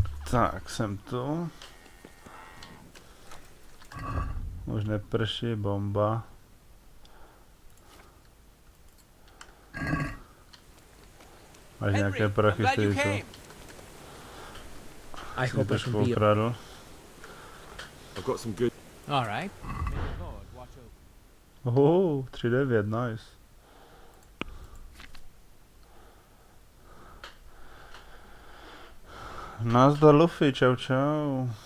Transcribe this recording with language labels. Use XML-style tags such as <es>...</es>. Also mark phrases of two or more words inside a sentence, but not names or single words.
<cs>Tak, jsem tu. Už neprší, bomba. Máš nějaké prachy, který to</cs> <en>I</en> <cs>si</cs> <en>hope I</en> <cs>trošku</cs> <en>can be.</en> <cs>ukradl.</cs> <en>I've got some good. All right. 3-9, nice.</en> <cs>Nazdar Luffy, čau čau.</cs>